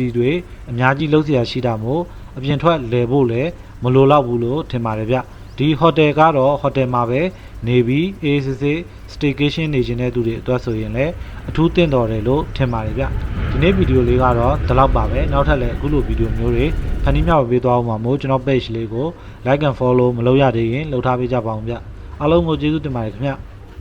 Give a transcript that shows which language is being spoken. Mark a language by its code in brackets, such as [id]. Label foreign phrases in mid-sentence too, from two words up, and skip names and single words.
[my] တွေအများကြီးလုပ်เสียရှိတာမို့အပြင်ထွက်လဲဖို့လည်းမလိုတော့ဘူးလို့ထင်ပါတယ်ဗျဒီ hotel ကတော့ hotel မှာပဲနေပြီး ACC staycation နေခြင်းတဲ့သူတွေအတွက်ဆိုရင်လည်းအထူးသင့်တော်တယ်လို့ထင်ပါတယ်ဗျဒီနေ့ဗီဒီယိုလေးကတော့ဒီလောက်ပါပဲနောက်ထပ်လည်းအခုလိုဗီဒီယိုမျိုးတွေဖန်တီးမျှဝေပေးသွားအောင်ပါမို့ကျွန်တော် page လေးကို [en] like and follow [my] မလုပ်ရသေးရင်လုပ်ထားပေးကြပါအောင်ဗျအားလုံးကိုကျေးဇူးတင်ပါတယ်ခင်ဗျ